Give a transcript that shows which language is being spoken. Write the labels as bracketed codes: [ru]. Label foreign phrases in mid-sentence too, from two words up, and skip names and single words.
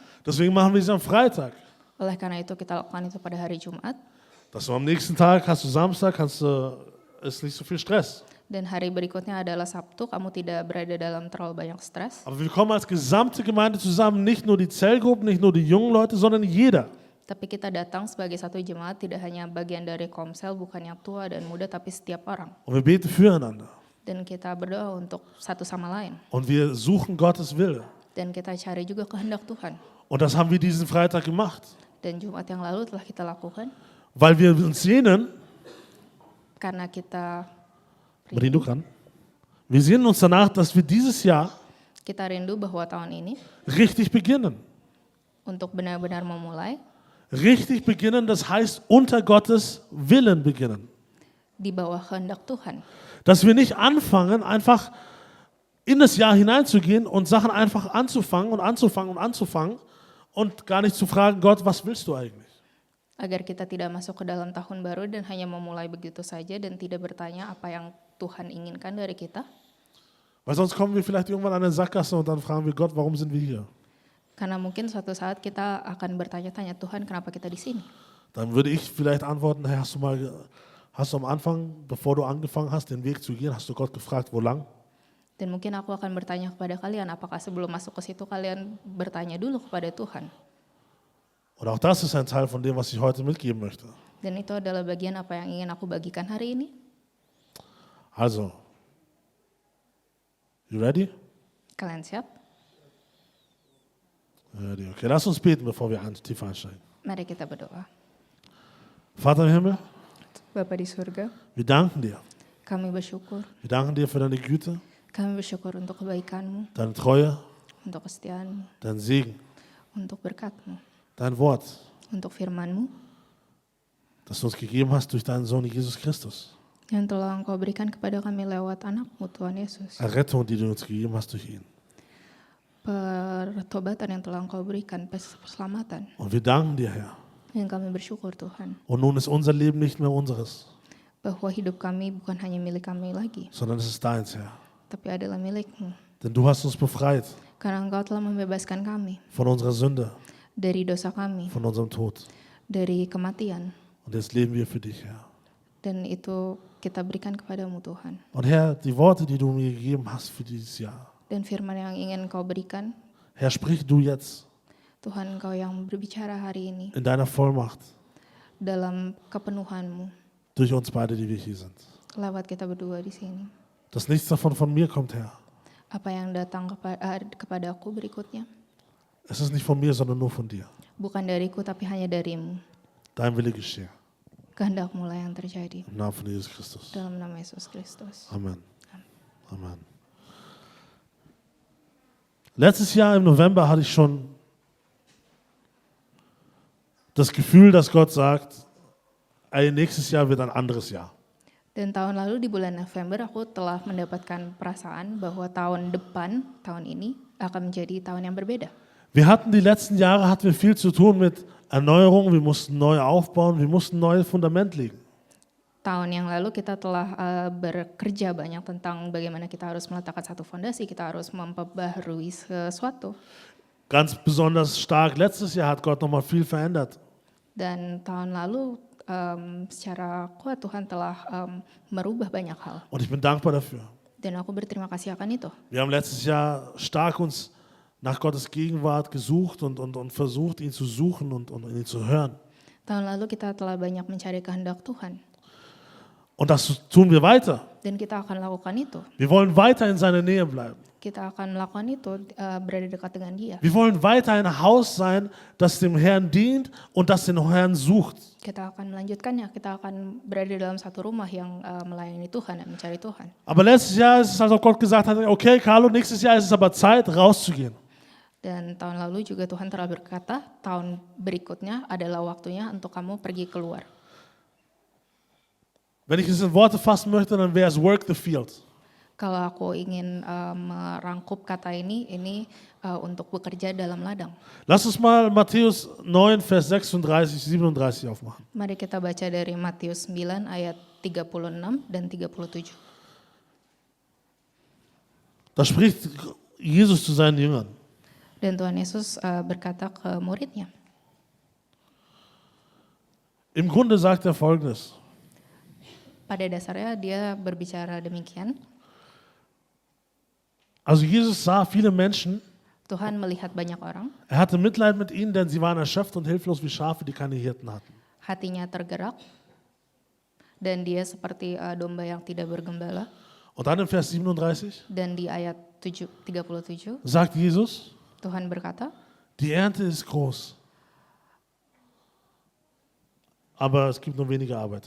[de] Deswegen machen wir es am Freitag. [id] Oleh karena itu kita lakukan itu pada hari Jumat. [de] Dass du am nächsten Tag, hast du Samstag, ist nicht so viel Stress. [id] Dan hari berikutnya adalah Sabtu, kamu tidak berada dalam terlalu banyak stres. [de] Aber wir kommen als gesamte Gemeinde zusammen, nicht nur die Zellgruppen, nicht nur die jungen Leute, sondern jeder. [id] Tapi kita datang sebagai satu jemaat, tidak hanya bagian dari komsel, bukan yang tua dan muda, tapi setiap orang. [de] Und wir beten füreinander. [id] Dan kita berdoa untuk satu sama lain. [de] Und wir suchen Gottes Wille. [id] Dan kita cari juga kehendak Tuhan. [de] Und das haben wir diesen Freitag gemacht. [id] Dan Jumat yang lalu telah kita lakukan. [de] Weil wir uns sehnen, [id] karena kita merindukan, [de] wir sehnen uns danach, dass wir dieses Jahr [id] kita rindu bahwa tahun ini [de] richtig beginnen. [id] Untuk benar-benar memulai. [de] Richtig beginnen, das heißt unter Gottes Willen beginnen. [id] Di bawah kehendak Tuhan. [de] Dass wir nicht anfangen, einfach in das Jahr hineinzugehen und Sachen einfach anzufangen und gar nicht zu fragen, Gott, was willst du eigentlich? [id] Agar kita tidak masuk ke dalam tahun baru dan hanya memulai begitu saja dan tidak bertanya apa yang Tuhan inginkan dari kita. [de] Weil sonst kommen wir vielleicht irgendwann an eine Sackgasse und dann fragen wir Gott, warum sind wir hier? [id] Karena mungkin suatu saat kita akan bertanya-tanya, Tuhan, kenapa kita di sini? [de] Dann würde ich vielleicht antworten, hey, hast du am Anfang, bevor du angefangen hast, den Weg zu gehen, hast du Gott gefragt, wo lang? [id] Dan mungkin aku akan bertanya kepada kalian, apakah sebelum masuk ke situ kalian bertanya dulu kepada Tuhan? [de] Und auch das ist ein Teil von dem, was ich heute mitgeben möchte. [id] Dan itu adalah bagian apa yang ingin aku bagikan hari ini. [en] Also, you ready? [id] Kalian siap? [en] Ready. [de] Okay, lass uns beten, bevor wir tief einsteigen. [id] Mari kita berdoa. [de] Vater im Himmel, [id] Bapa di surga, [de] wir danken dir. [id] kami bersyukur. [de] Wir danken dir für deine Güte, [id] Kami bersyukur untuk kebaikan-Mu, [de] deine Treue, [id] untuk kesetiaan-Mu, [de] deinen Segen. [id] untuk berkat-Mu, [de] dein Wort, [id] untuk firman-Mu [de] das du uns gegeben hast durch deinen Sohn Jesus Christus. [id] yang telah Engkau berikan kepada kami lewat anak-Mu Tuhan Yesus. [de] Errettung, die du uns gegeben hast durch ihn. [id] Pertobatan yang telah Engkau berikan, keselamatan. [de] Und wir danken dir, Herr. [id] Dan kami bersyukur Tuhan, [de] Und nun ist unser Leben nicht mehr unseres, [id] bahwa hidup kami bukan hanya milik kami lagi, [de] sondern es ist deins, Herr. [id] tapi adalah milik-Mu. [de] Denn du hast uns befreit [id] Karena Engkau telah membebaskan kami [de] von unserer Sünde, [id] dari dosa kami, [de] von unserem Tod. [id] dari kematian. [de] Und jetzt leben wir für dich, Herr. [id] Dan itu kita berikan kepadamu Tuhan. [de] Und Herr, die Worte, die du mir gegeben hast für dieses Jahr, [id] Dan firman yang ingin Engkau berikan, [de] Herr, sprich du jetzt [id] Tuhan Engkau yang berbicara hari ini [de] in deiner Vollmacht [id] dalam kepenuhan-Mu [de] durch uns beide, die wir hier sind. [id] lewat kita berdua di sini. [de] Dass nichts davon von mir kommt, Herr. [id] Apa yang datang kepada aku berikutnya [de] Es ist nicht von mir, sondern nur von dir. [id] bukan dariku tapi hanya darimu. [de] Dein Wille geschehe. [id] Kehendak-Mu lah yang terjadi. [de] Im Namen von Jesus Christus. [id] Dalam nama Yesus Kristus. Amen. Amen. [de] Letztes Jahr im November hatte ich schon das Gefühl, dass Gott sagt, ey, nächstes Jahr wird ein anderes Jahr. [id] Dan tahun lalu di bulan November aku telah mendapatkan perasaan bahwa tahun depan, tahun ini akan menjadi tahun yang berbeda. [de] Wir hatten die letzten Jahre hatten wir viel zu tun mit Erneuerung, wir mussten neu aufbauen, wir mussten ein neues Fundament legen. [id] Tahun yang lalu kita telah bekerja banyak tentang bagaimana kita harus meletakkan satu fondasi, kita harus memperbaharui sesuatu. [de] Ganz besonders stark letztes Jahr hat Gott nochmal viel verändert. [id] Dan tahun lalu secara kuat Tuhan telah merubah banyak hal. [de] Und ich bin dankbar dafür. [id] Dan aku berterima kasih akan itu. [de] Wir haben letztes Jahr stark uns nach Gottes Gegenwart gesucht und versucht, ihn zu suchen und ihn zu hören. [id] Tahun lalu kita telah banyak mencari kehendak Tuhan. [de] Und das tun wir weiter. [id] Dan kita akan lakukan itu. [de] Wir wollen weiter in seiner Nähe bleiben. [id] Kita akan melakukan itu berada dekat dengan Dia. [de] Wir wollen weiter ein Haus sein, das dem Herrn dient und das den Herrn sucht. [id] Kita akan melanjutkannya, kita akan berada dalam satu rumah yang melayani Tuhan dan mencari Tuhan. [de] Aber letztes Jahr ist es, als ob Gott gesagt hat, okay, Carlo, nächstes Jahr ist es aber Zeit, rauszugehen. [id] Dan tahun lalu juga Tuhan telah berkata, tahun berikutnya adalah waktunya untuk kamu pergi keluar. [de] Wenn ich es in Worte fassen möchte, dann wäre es [en] work the field. [id] Kalau aku ingin merangkup kata ini untuk bekerja dalam ladang. [de] Lass uns mal Matthäus 9, Vers 36, 37 aufmachen. [id] Mari kita baca dari Matius 9 ayat 36 dan 37. [de] Da spricht Jesus zu seinen Jüngern. [id] Dan Tuhan Yesus berkata ke muridnya. [de] Im Grunde sagt er Folgendes. [id] Pada dasarnya dia berbicara demikian. [de] Also Jesus sah viele Menschen. [id] Tuhan melihat banyak orang. [de] Er hatte Mitleid mit ihnen, denn sie waren erschöpft und hilflos wie Schafe, die keine Hirten hatten. [id] Hatinya tergerak. Dan dia seperti domba yang tidak bergembala. [de] Und dann im Vers 37 [id] Dan di ayat 37 [de] sagt Jesus, [id] Tuhan berkata, [de] die Ernte ist groß, aber es gibt nur wenige Arbeiter.